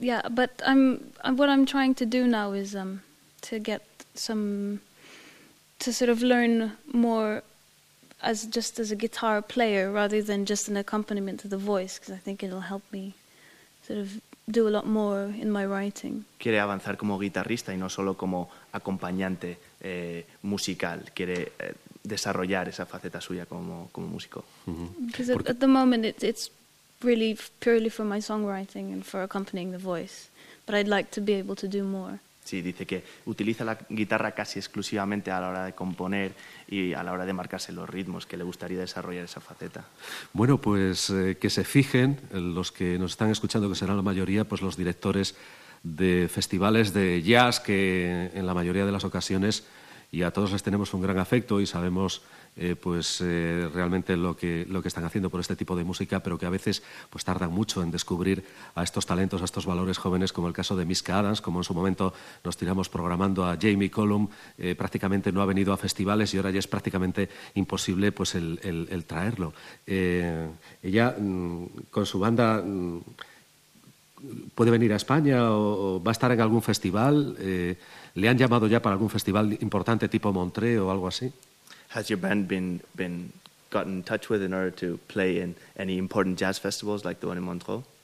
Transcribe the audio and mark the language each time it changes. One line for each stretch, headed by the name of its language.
English: But what I'm trying to do now is to sort of learn more as a guitar player rather than just an accompaniment to the voice, because I think it'll help me sort of do a lot more in my writing.
Spanish: Quiere avanzar como guitarrista y no solo como acompañante musical. Quiere desarrollar esa faceta suya como músico.
English: Because at the moment it's really purely for my songwriting and for accompanying the voice, but I'd like to be able to do more.
Spanish: Sí, dice que utiliza la guitarra casi exclusivamente a la hora de componer y a la hora de marcarse los ritmos, que le gustaría desarrollar esa faceta. Bueno, pues que se fijen los que nos están escuchando, que serán la mayoría, pues los directores de festivales de jazz, que en la mayoría de las ocasiones, y a todos les tenemos un gran afecto y sabemos realmente lo que están haciendo por este tipo de música, pero que a veces pues tardan mucho en descubrir a estos talentos, a estos valores jóvenes, como el caso de Miska Adams, como en su momento nos tiramos programando a Jamie Cullum, prácticamente no ha venido a festivales y ahora ya es prácticamente imposible pues el traerlo. Ella con su banda puede venir a España o va a estar en algún festival. ¿Le han llamado ya para algún festival importante tipo Montreux o algo así?
English: Has your band been gotten in touch with in order to play in any important jazz festivals like the one in Montreux?